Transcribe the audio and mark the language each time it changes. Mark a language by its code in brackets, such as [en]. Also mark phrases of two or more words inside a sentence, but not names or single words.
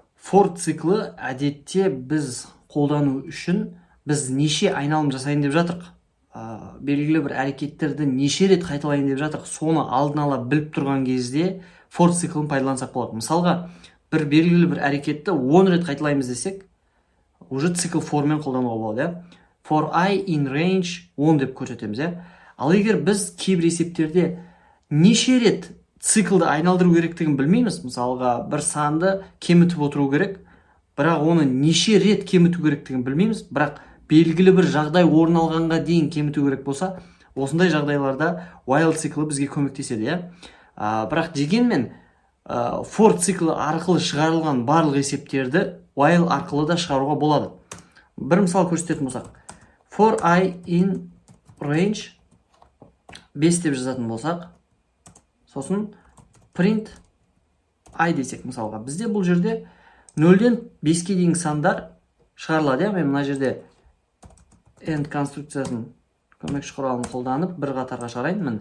[kk] for циклы әдетте біз қолдану үшін біз неше айналым жасайын деп жатырық. Белгілі бір әрекеттерді неше рет қайталайын деп жатырық. Соны алдын ала біліп тұрған кезде for циклын пайдалансақ болады. Мысалға, бір белгілі бір әрекетті 10 рет қайталаймыз десек, уже цикл forмен қолдануға болады. [en] For I in range 10 [kk] деп көрсетеміз. Ал егер біз кейбір есептерде неше рет циклды айналдыру керектігін білмейміз, мысалға бір санды кемітіп отыру керек, бірақ оны неше рет кеміту керектігін білмейміз, бірақ белгілі бір жағдай орын алғанға дейін кеміту керек болса, осындай жағдайларда while циклы бізге көмектеседі. Бірақ дегенмен for циклы арқылы шығарылған барлық есептерді while арқылы да шығаруға болады. Бір мысал көрсететін болсақ, [en] for I in range 5 [kk] деп жазатын болсақ, сосын [en] print I [kk] десек мысалға, бізде бұл жерде 0-ден 5-ке дейін сандар шығарылады. Мен мына жерде end конструкциясын көмекші құралын қолданып бір қатарға шығарайын.